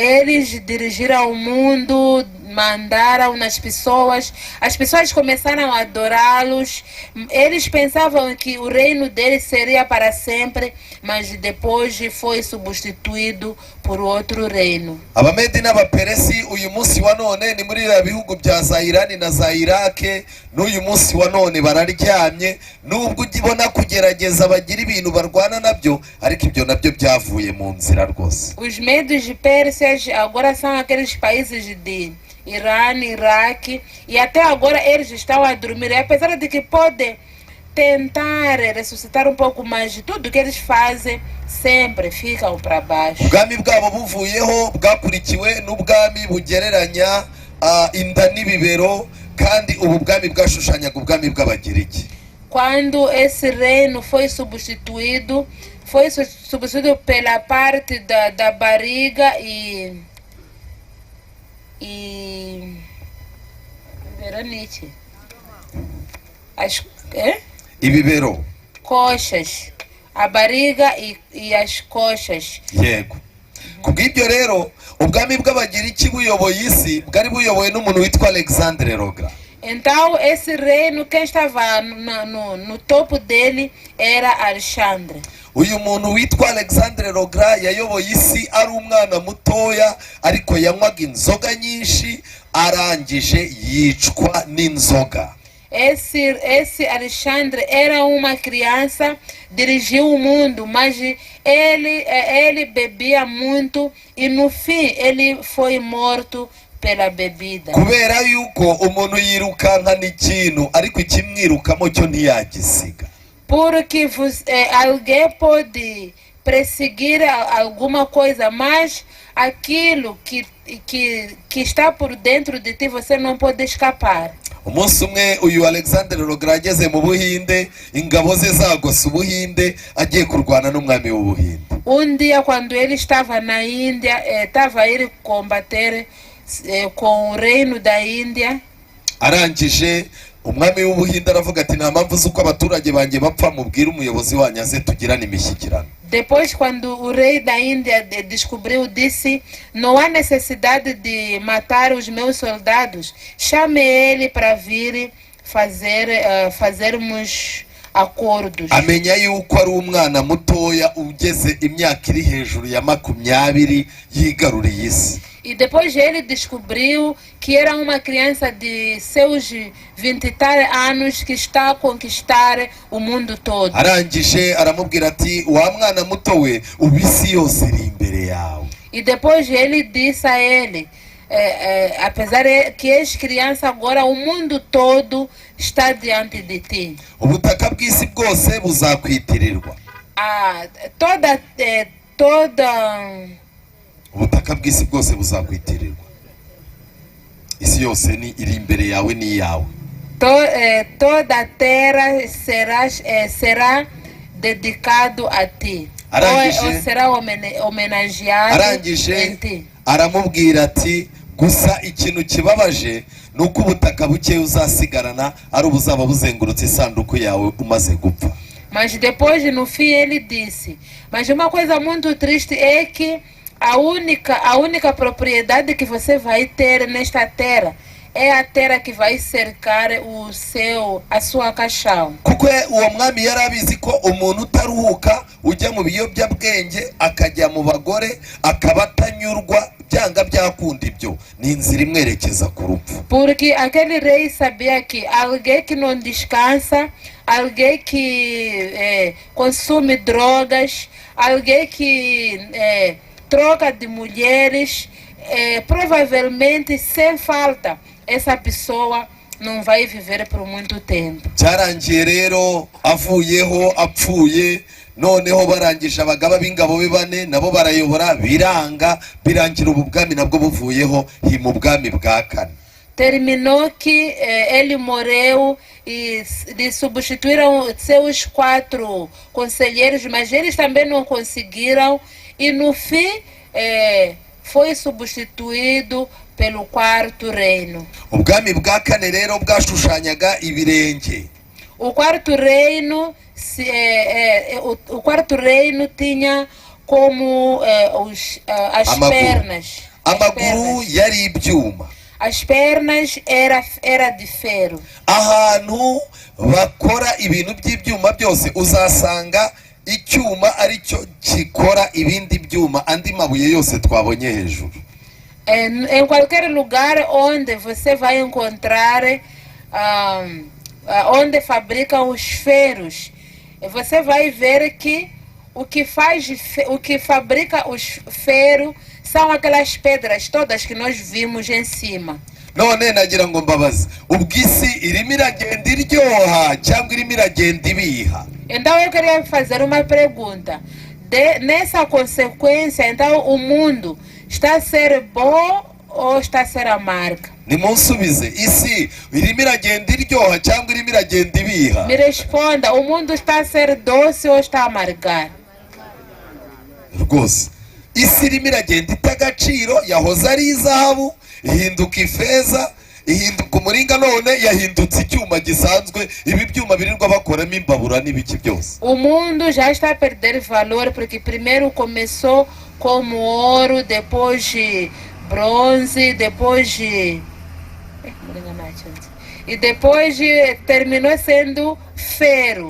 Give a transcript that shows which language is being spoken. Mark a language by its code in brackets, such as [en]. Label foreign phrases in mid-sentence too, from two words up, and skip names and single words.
[pt] Eles dirigiram o mundo mandaram nas pessoas, as pessoas começaram a adorá-los, eles pensavam que o reino deles seria para sempre, mas depois foi substituído por outro reino. [rw] abamedi n'abaperesi uyu munsi wa none ni muri biriya bihugu bya za irani na za irake, n'uyu munsi wa none bararyamye, nubwo ugibona kugerageza bagira ibintu barwana nabyo, ariko ibyo nabyo byavuye mu nzira rwose. [pt] Os medos persas agora são aqueles países de Irã, Iraque, e até agora eles estão a dormir, apesar de que podem tentar ressuscitar um pouco, mas tudo que eles fazem sempre ficam para baixo. [rw] Ubwami bwabo buvuyeho bwakurikiwe n'ubwami bugereranya inda n'ibibero, kandi ubu bwami bwashushanyaga ubwami bw'abagiriki. [pt] Quando esse reino foi substituído pela parte da barriga e Veronice. [rw] Ibibero. [pt] Coxas. A barriga e as coxas. [rw] Yego. Kubw'ibyo rero ubwami bw'abagiriki buyoboye isi bwari buyobowe n'umuntu witwa Alexandre Rogra. [pt] Então esse reino, quem estava no topo dele era Alexandre. [rw] Uyu muntu witwa Alexandre Rogra yayoboye isi ari umwana mutoya, ariko yanywaga inzoga nyinshi, arangije yicwa n'inzoga. [pt] Esse Alexandre era uma criança, dirigiu o mundo, mas ele bebia muito e no fim ele foi morto pela bebida. [rw] Kubera yuko umuntu yirukankana ikintu ariko ikimwirukamo cyo ntiyagisiga. [pt] Porque alguém pode perseguir alguma coisa, mas aquilo que está por dentro de ti você não pode escapar. [rw] Umunsi umwe uyu Alexandre Rogra ageze mu Buhinde, ingabo ze zagose Ubuhinde, agiye kurwana n'umwami w'Ubuhinde. [pt] Dia quando ele estava na Índia, estava a ir combater com o reino da Índia. [rw] Arangije umwami w'Ubuhinde aravuga ati nta mpamvu z'uko abaturage banjye bapfa, mubwire umuyobozi wanyu aze tugirane imishyikirano. [pt] Depois, quando o rei da Índia descobriu, disse: não há necessidade de matar os meus soldados, chame ele para vir fazermos acordos. [rw] Amenya yuko ari umwana mutoya ugeze imyaka iri hejuru ya 20 yigaruriye isi. [pt] E depois ele descobriu que era uma criança de seus 20 e tal anos que está a conquistar o mundo todo. [rw] Arangije aramubwira ati wa mwana muto we ubisi yose iri imbere yawe. [pt] E depois ele disse a ele, apesar que és criança agora, o mundo todo está diante de ti. [rw] Ubutaka bw'isi bwose buzakwitirirwa. Ubutaka bw'isi bwose buzakwitirirwa. Isi yose ni iri imbere yawe ni yawe. [pt] Toda a terra será dedicado a ti. Ou será homenageado em ti. [rw] Aramubwira ati gusa ikintu kibabaje nuko ubutaka buke uzasigarana ari ubuzaba buzengurutse isanduku yawe umaze gupfa. [pt] Mas depois no fim ele disse, mas uma coisa muito triste é que a única propriedade que você vai ter nesta terra é a terra que vai cercar a sua caixão. [rw] Kuko uwo mwami yarabizi ko umuntu utaruhuka ujya mu biyobyabwenge akajya mu bagore akabatanyurwa byanga byakunda ibyo ni inzira imwerekeza ku rupfu. [pt] Porque aquele rei sabia que alguém que não descansa, alguém que consome drogas, alguém que troca de mulheres, provavelmente sem falta essa pessoa não vai viver por muito tempo. [rw] Cyarangiye rero avuyeho apfuye, noneho barangije abagaba b'ingabo be bane nabo barayobora biranga, birangira ubu bwami nabwo buvuyeho mu bwami bwa kane. [pt] Terminou que ele morreu e lhe substituíram seus 4 conselheiros, mas eles também não conseguiram e no fim foi substituído pelo 4º reino. [rw] Ubwami bwa kane rero bwashushanyaga ibirenge. [pt] O 4º reino o 4º reino tinha como as pernas. [rw] Amaguru yari ibyuma. [pt] as pernas era de ferro. [rw] ahantu bakora ibintu by'ibyuma byose uzasanga icyuma aricyo gikora ibindi byuma andi mabuye yose twabonye hejuru. [pt] Em qualquer lugar onde você vai encontrar onde fabricam os ferros, você vai ver que o que fabrica os ferros são aquelas pedras todas que nós vimos em cima. [rw] None nagira ngo mbabaze, ubwisi irimo iragenda iryoha cyangwa irimo iragenda ibiha? [pt] Então eu queria fazer uma pergunta. Nessa consequência, então o mundo está a ser bom ou está a ser amargo? [rw] Nimunsubize, isi irimo iragenda iryoha cyangwa irimo iragenda ibiha? [pt] Me responda, o mundo está a ser doce ou está a amargar? [rw] Rwose isi irimo iragenda ita agaciro, yahoze ari izahabu ihinduka ifeza, ihinduka umuringa, none yahindutse icyuma gisanzwe, ibi byuma birirwa bakoramo imbabura n'ibiki byose. [pt] O mundo já está a perder valor porque primeiro começou como ouro, depois de bronze, depois de e depois terminou sendo ferro.